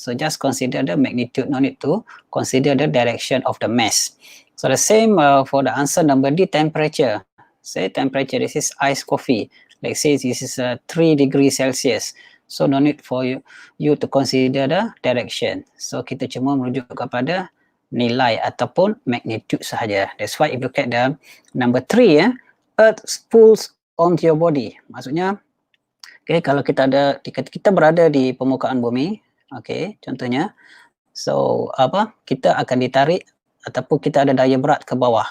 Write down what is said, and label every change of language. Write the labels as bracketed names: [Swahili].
[English] So just consider the magnitude, no need to consider the direction of the mass. So the same for the answer number D, temperature. Say temperature, this is iced coffee. Let's say this is 3 degrees Celsius. So no need for you to consider the direction. [Malay] So kita cuma merujuk kepada nilai ataupun magnitude sahaja. [English] That's why if you look at the number 3, earth pulls onto your body. [Malay] Maksudnya, okay, kalau kita berada di permukaan bumi, okay, contohnya, so kita akan ditarik ataupun kita ada daya berat ke bawah.